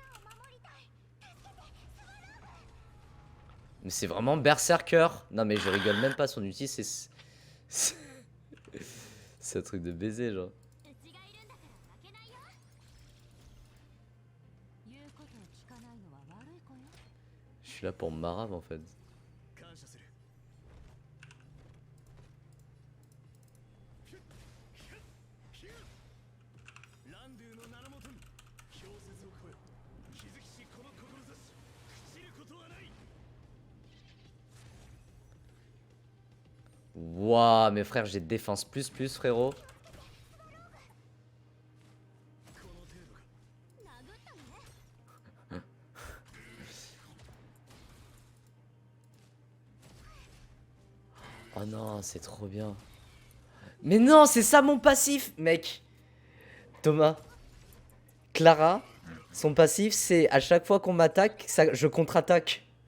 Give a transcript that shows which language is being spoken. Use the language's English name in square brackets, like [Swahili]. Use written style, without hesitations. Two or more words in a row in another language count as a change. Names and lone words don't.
[French] Mais c'est vraiment Berserker. Non, mais je rigole même pas, son outil, c'est. C'est un truc de baiser, genre. Je suis là pour Marave en fait. [Japanese] 感謝する ランドゥの名のもとに氷雪を超え気づきしこの志朽ちることはない [French] Waouh, mes frères, j'ai défense plus, frérot. [Japanese] この程度か [French] Oh non, c'est trop bien. Mais non, c'est ça mon passif, mec. Thomas. Clara, son passif, c'est à chaque fois qu'on m'attaque, je contre-attaque.